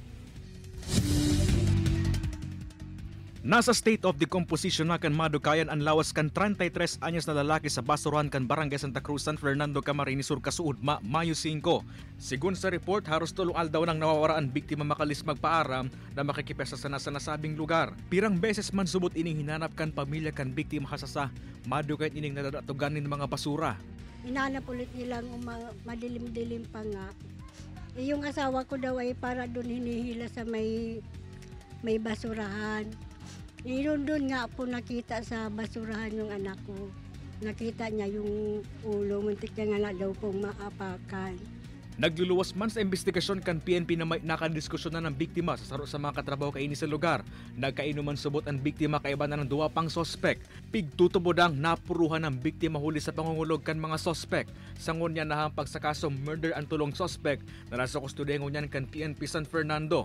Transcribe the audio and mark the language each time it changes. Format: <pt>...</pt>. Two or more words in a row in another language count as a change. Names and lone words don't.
<bik>Nasa</bik> <en>state of decomposition</en> <bik>na kan madukayan ang lawas kan 33 anyos na lalaki sa basurahan kan Barangay Santa Cruz, San Fernando, Camarines Sur, kasuod Mayo 5. Sigun sa report, haros tulong aldaw nang nawawara ang biktima makalis magpaaram na makikipesa sa nasabing lugar. Pirang beses man subot ining hinanap kan pamilya kan biktima hasasa madukayan ining nadadatugan ng mga basura.</bik> <tl>Inanap ulit nilang madilim-dilim pa nga. Yung asawa ko daw ay para doon hinihila sa may basurahan. Doon nga po nakita sa basurahan yung anak ko. Nakita niya yung ulo, muntik niya nga daw pong maapakan.</tl> <bik>Nagluluwas man sa investigasyon kan PNP na may nakadiskusyon na ng biktima sa saro sa mga katrabaho kaini sa lugar. Nagkainuman subot ang biktima kaiba na ng duwa pang sospek. Pigtutubodang napuruhan ng biktima huli sa pangungulog kan mga sospek. Sangon niya nahampag sa kasong murder ang tulong sospek na nasa kustodiyan niyan kan PNP San Fernando.</bik>